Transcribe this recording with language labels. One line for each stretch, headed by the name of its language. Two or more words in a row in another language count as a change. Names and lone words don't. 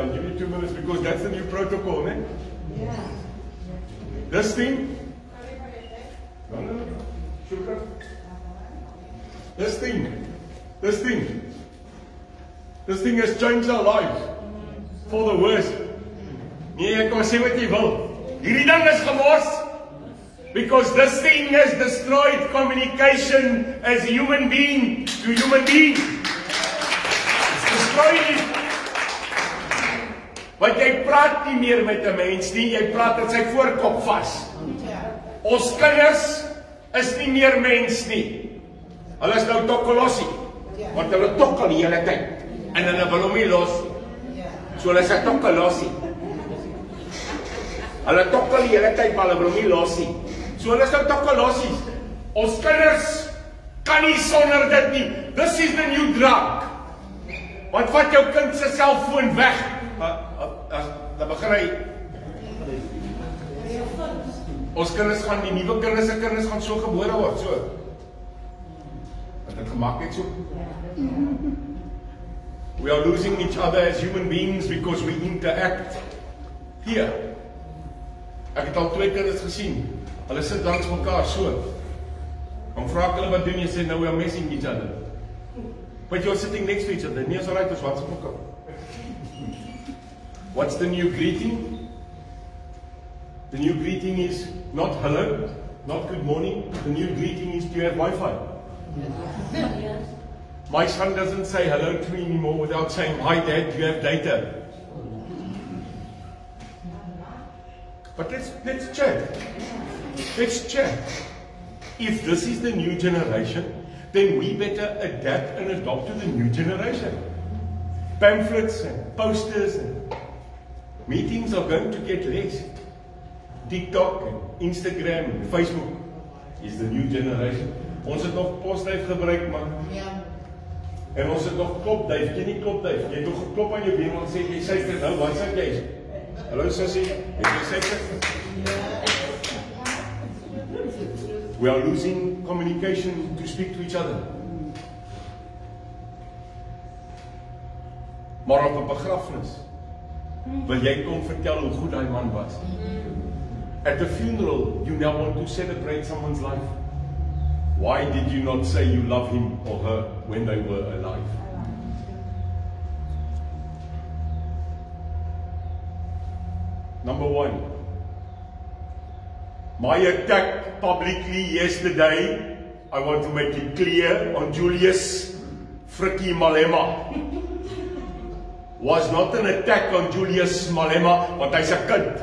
English: I'll give you 2 minutes because that's the new protocol, ne? Yeah. This thing. No. Sugar. This thing has changed our lives for the worse.
Afrikaans: Nee, ek kan sê wat jy wil. Hierdie ding is gemors
English: because this thing has destroyed communication as a human being to human being. It's destroyed it.
Afrikaans: Want jy praat nie meer met 'n mens nie, jy praat met sy voorkop vas. Ons kinders is nie meer mens nie. Hulle is nou tokkolosie. Want hulle tokkel die hele tyd. En hulle wil hom nie los. So hulle is 'n tokkolosie. Hulle tokkel die hele tyd, maar hulle wil hom nie los nie. So hulle is nou tokkolosies. Ons kinders kan nie sonder dit nie.
English: This is the new drug.
Afrikaans: Want vat jou kind se selfoon weg. Dan begin hy. Ons kinders gaan, die nuwe kinders gaan so gebore word, so. Wat het gemaak het so?
English: We are losing each other as human beings because we interact here.
Afrikaans: Ek het al 2 kinders gesien. Hulle sit langs mekaar so. Dan vra ek hulle wat doen, jy sê,
English: no, we are missing each other. But you're sitting next to each other.
Afrikaans: Nee, is alright, ons wat op mekaar.
English: What's the new greeting? The new greeting is not hello, not good morning. The new greeting is, do you have Wi-Fi? My son doesn't say hello to me anymore without saying, "Hi Dad, do you have data?" But let's chat. Let's chat. If this is the new generation, then we better adapt and adopt to the new generation. Pamphlets and posters and meetings are going to get less. TikTok and Instagram and Facebook is the new generation.
Afrikaans: Ons het nog postduif gebruik, man. Ja. En ons het nog klopduif. Ken nie klopduif? Jy het nog geklop aan jou been en sê jy sê nou, wat sê jy? Hallo sussie, het jy suiker?
English: We are losing communication to speak to each other.
Afrikaans: Maar op 'n begrafnis wil jy kom vertel hoe goed daai man was.
English: At a funeral, you now want to celebrate someone's life. Why did you not say you love him or her when they were alive? Number one, my attack publicly yesterday, I want to make it clear, on Julius Frikkie Malema was not an attack on Julius Malema, but he's a kind.